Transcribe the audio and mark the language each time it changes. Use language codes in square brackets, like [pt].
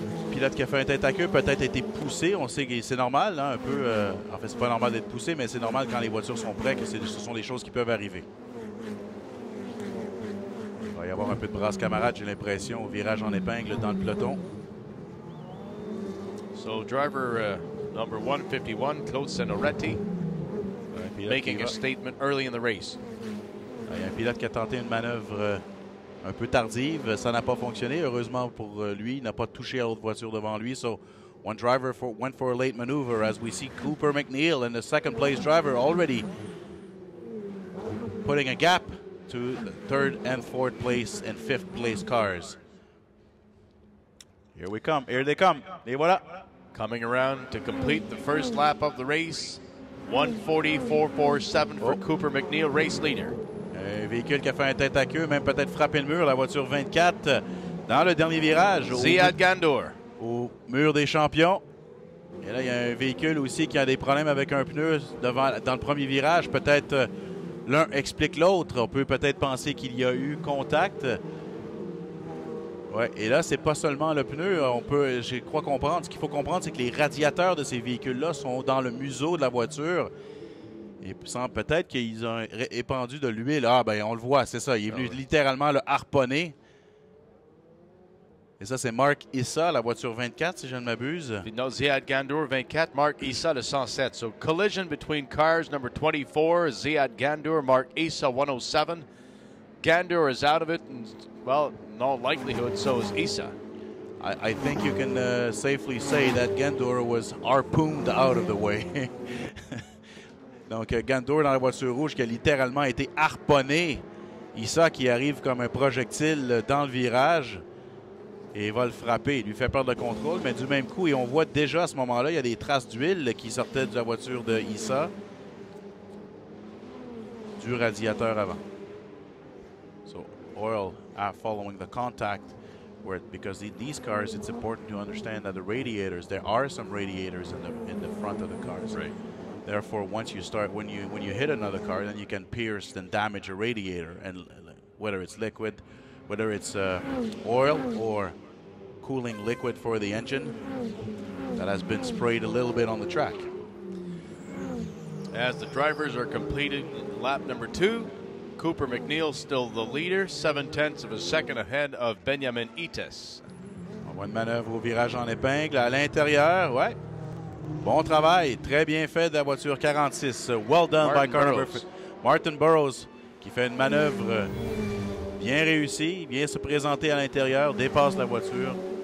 [fr] Pilote qui a fait un tête à queue, peut-être été poussé. On sait que c'est normal, hein, un peu. En fait, c'est pas normal d'être poussé, mais c'est normal quand les voitures sont prêtes, que ce sont des choses qui peuvent arriver. Il va y avoir un peu de brasse camarade, j'ai l'impression, au virage en épingle dans le peloton. [en] So, driver number 151, Claude Senoretti, making a statement early in the race. [fr] Il y a un pilote qui a tenté une manœuvre un peu tardive. Ça n'a pas fonctionné. Heureusement pour lui, il n'a pas touché à l'autre voiture devant lui. [en] So, one driver went for a late maneuver as we see Cooper MacNeil and the second place driver already putting a gap to the 3rd and 4th place and 5th place cars. Here we come. Here they come. [fr] Et voilà. [en] Coming around to complete the first lap of the race. 1:40.447 for Cooper MacNeil, race leader. [fr] Un véhicule qui a fait un tête à queue, même peut-être frappé le mur, la voiture 24, dans le dernier virage. Ziad Gandour. Au mur des champions. Et là, il y a un véhicule aussi qui a des problèmes avec un pneu dans le premier virage. Peut-être l'un explique l'autre. On peut peut-être penser qu'il y a eu contact. Ouais, et là, c'est pas seulement le pneu. Je crois comprendre. Ce qu'il faut comprendre, c'est que les radiateurs de ces véhicules-là sont dans le museau de la voiture. Et peut-être qu'ils ont épandu de l'huile. Ah, ben on le voit, c'est ça. Il est venu littéralement le harponner. Et ça, c'est Mark Issa, la voiture 24, si je ne m'abuse. [en] No, Ziad Gandour 24, Mark Issa le 107. So collision between cars number 24, Ziad Gandour, Mark Issa 107. Gandour is out of it, and, well, in all likelihood, so is Issa. I think you can safely say that Gandour was harpooned out of the way. [fr] Donc, Gandour dans la voiture rouge qui a littéralement été harponné. Issa qui arrive comme un projectile dans le virage et va le frapper. Il lui fait perdre le contrôle, mais du même coup, et on voit déjà à ce moment-là, il y a des traces d'huile qui sortaient de la voiture de Issa du radiateur avant. [en] So, oil following the contact. Because these cars, it's important to understand that the radiators, there are some radiators in the front of the cars. Right. Therefore, once you start, when you hit another car, then you can pierce and damage a radiator, and whether it's liquid, whether it's oil or cooling liquid for the engine that has been sprayed a little bit on the track. As the drivers are completing lap number 2, Cooper MacNeil still the leader, 0.7 of a second ahead of Benjamin Ites. [fr] On voit une manœuvre au virage en épingle à l'intérieur, ouais. Bon travail, très bien fait de la voiture 46. [en] Well done by car number [fr] Martin Burrows qui fait une manœuvre bien réussie, vient se présenter à l'intérieur, dépasse la voiture.